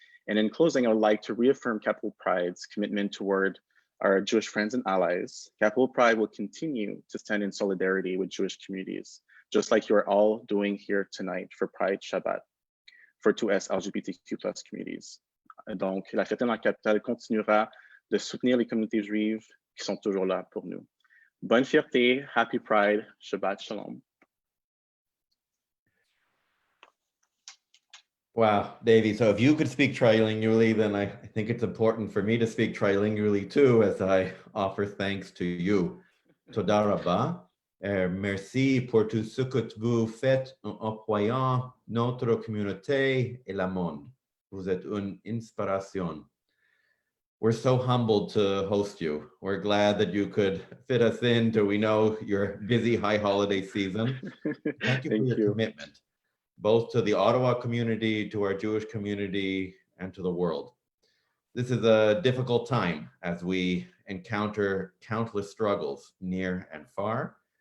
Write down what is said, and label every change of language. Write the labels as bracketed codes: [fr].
[en] And in closing, I would like to reaffirm Capital Pride's commitment toward our Jewish friends and allies. Capital Pride will continue to stand in solidarity with Jewish communities, just like you are all doing here tonight for Pride Shabbat, for 2S LGBTQ+ communities. [fr] Donc, la Fête dans la Capitale continuera de soutenir les communautés juives qui sont toujours là pour nous. Bonne fierté, [en] happy Pride, Shabbat Shalom. Wow, Davey, so if you could speak trilingually, then I think it's important for me to speak trilingually too, as I offer thanks to you. [he] Toda rabah. [fr] Merci pour tout ce que vous faites en employant notre communauté et le monde. Vous êtes une inspiration. [en] We're so humbled to host you. We're glad that you could fit us into, we know, your busy high holiday season. Thank you for Thank your you. commitment, both to the Ottawa community, to our Jewish community, and to the world. This is a difficult time as we encounter countless struggles near and far.